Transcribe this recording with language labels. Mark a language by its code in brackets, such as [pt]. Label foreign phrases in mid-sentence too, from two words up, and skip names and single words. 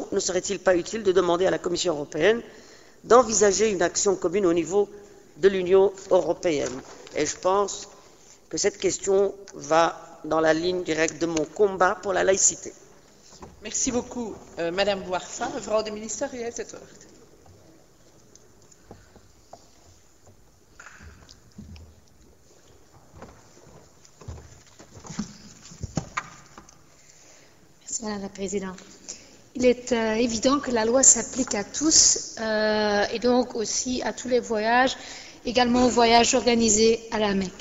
[fr] Ne serait-il pas utile de demander à la Commission européenne d'envisager une action commune au niveau de l'Union européenne? Et je pense que cette question va dans la ligne directe de mon combat pour la laïcité. Merci beaucoup, Madame Bouarfa. [nl] Mevrouw de minister, u heeft het woord. [fr] Merci, Madame la Présidente. Il est évident que la loi s'applique à tous et donc aussi à tous les voyages, également aux voyages organisés à la Mecque.